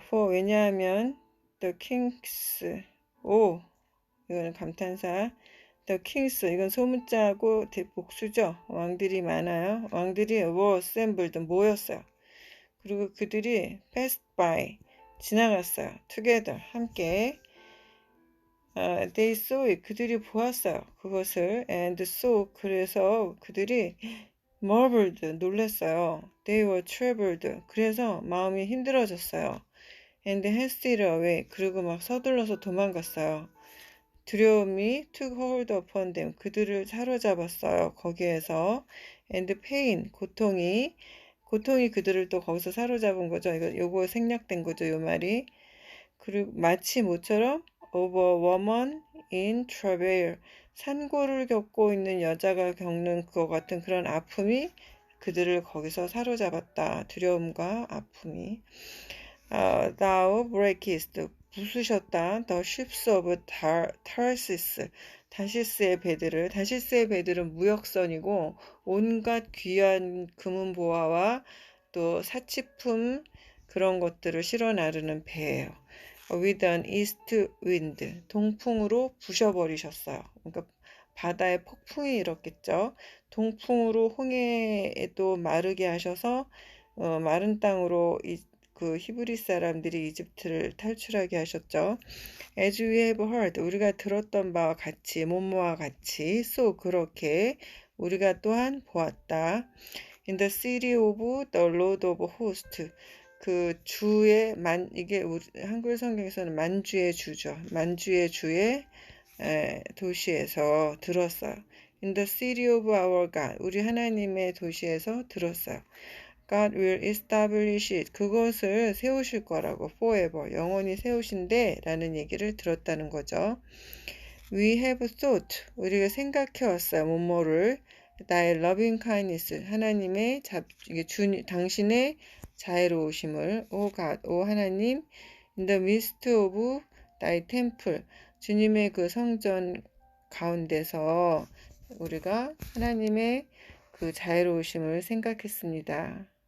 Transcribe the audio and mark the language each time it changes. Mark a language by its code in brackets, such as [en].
[ko] 왜냐하면 The Kings, 이거는 감탄사. The Kings, 이건 소문자고 복수죠. 왕들이 많아요. 왕들이 [en] were assembled, [ko] 모였어요. 그리고 그들이 [en] passed by, [ko] 지나갔어요. together, 함께. [en] They saw it, [ko] 그들이 보았어요. 그것을. [en] And so, [ko] 그래서 그들이 marveled, 놀랐어요. [en] They were troubled, [ko] 그래서 마음이 힘들어졌어요. [en] And hasted away, [ko] 그리고 막 서둘러서 도망갔어요. 두려움이 [en] took hold upon them, [ko] 그들을 사로잡았어요. 거기에서. [en] And pain, [ko] 고통이 그들을 또 거기서 사로잡은 거죠. 요거 생략된 거죠, 요 말이. 그리고 마치 모처럼 [en] of a woman in travail, [ko] 산고를 겪고 있는 여자가 겪는 것 같은 그런 아픔이 그들을 거기서 사로잡았다. 두려움과 아픔이. [en] Thou breakest, [ko] 부수셨다. [en] The ships of Tarsus, [ko] 다시스의 배들은 무역선이고 온갖 귀한 금은보화와 또 사치품 그런 것들을 실어 나르는 배예요. [en] With an east wind, [ko] 동풍으로 부셔버리셨어요. 그러니까 바다에 폭풍이 일었겠죠. 동풍으로 홍해에도 마르게 하셔서 마른 땅으로 그 히브리 사람들이 이집트를 탈출하게 하셨죠. [en] As we have heard, [ko] 우리가 들었던 바와 같이, 뭐뭐와 같이, so 그렇게 우리가 또한 보았다. [en] In the city of the Lord of Hosts, [ko] 그 주의 이게 우리 한글 성경에서는 만주의 주죠. 만주의 주의 도시에서 들었어요. [en] In the city of our God, [ko] 우리 하나님의 도시에서 들었어요. [en] God will establish it, [ko] 그것을 세우실 거라고, forever, 영원히 세우신대 라는 얘기를 들었다는 거죠. [en] We have thought, [ko] 우리가 생각해 왔어요. 뭐뭐를 나의 loving kindness, 하나님의 당신의 자애로우심을, O God, 오 하나님, [en] in the midst of thy temple, [ko] 주님의 그 성전 가운데서 우리가 하나님의 그 자애로우심을 생각했습니다.